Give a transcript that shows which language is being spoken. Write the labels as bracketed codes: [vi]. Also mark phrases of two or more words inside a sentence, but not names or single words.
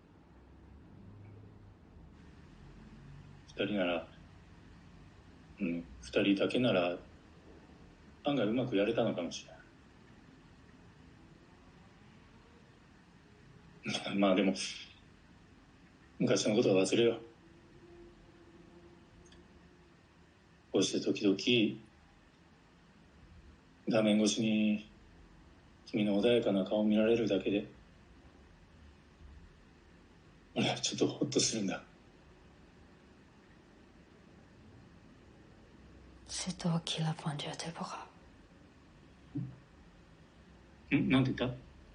[ja] 二人なら、二人だけなら案外うまくやれたのかもしれない。まあでも昔のことは忘れよう。こうして時々画面越しに君の穏やかな顔を見られるだけで俺はちょっとホッとするんだ。 [fr] C'est toi qui l'as pendu à tes bras. [ja] なんて言った？